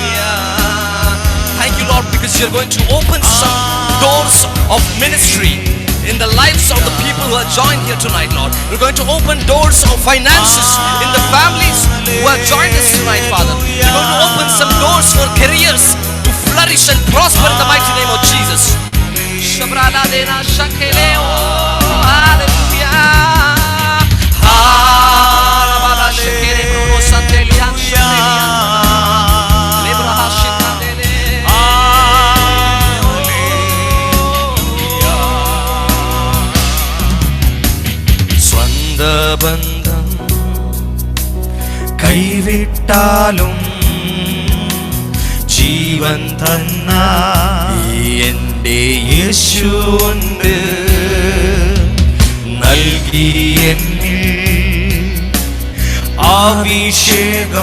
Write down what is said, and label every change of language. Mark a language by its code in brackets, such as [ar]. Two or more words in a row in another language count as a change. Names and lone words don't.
[en] You're going to open some doors of ministry in the lives of the people who are joined here tonight, Lord. We're going to open doors of finances in the families who have joined us tonight, Father. We're going to open some doors for careers to flourish and prosper in the mighty name of Jesus. Shabrala dena shakeleo, hallelujah. Harabala shekere prono santelian shekelian lebraha shekandele. [ml] ബന്ധം കൈവിട്ടാലും ജീവൻ തന്ന എൻ്റെ യേശുണ്ട് നൽകി എന്നിൽ അഭിഷേകം